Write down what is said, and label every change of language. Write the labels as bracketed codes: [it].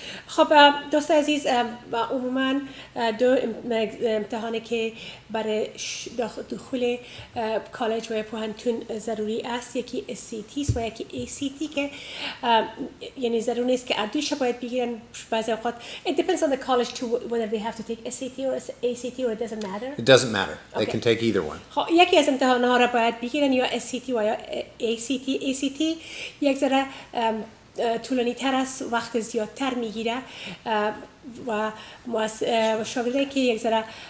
[fa] خب دوست عزیز عموما دو امتحانی که برای دخول کالج و پوهنتون ضروری است، یکی SAT و یکی ACT که یعنی ضروری نیست که اردوش باید بگیرن. بعضی اوقات [en] it depends on the college too whether they have to take SAT or ACT or it doesn't matter. It doesn't matter. They can take either one. [fa] خب یکی از امتحان‌ها را باید بگیرن یا SAT و یا ACT یک ذره طولانی تر است، وقت زیادتر میگیره و شاگردایی که یک ذره